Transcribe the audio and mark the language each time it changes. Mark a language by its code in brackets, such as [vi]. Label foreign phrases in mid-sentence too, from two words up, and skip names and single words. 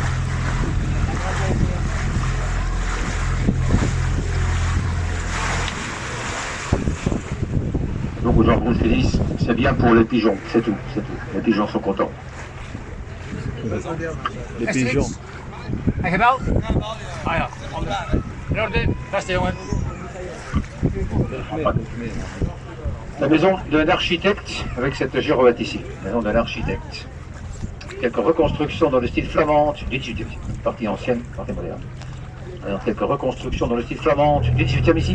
[fr] Donc aux gens rouges qui disent, c'est bien pour les pigeons, c'est tout, c'est tout. Les pigeons sont contents. Les pigeons. [nl] Heb je gebeld? Ah ja, ander. Beste jongen. [fr] La maison d'un architecte avec cette girouette ici. Maison d'un architecte. Quelques reconstructions dans le style flamand du 18e. Partie ancienne, partie moderne. Alors, quelques reconstructions dans le style flamand du 18e ici.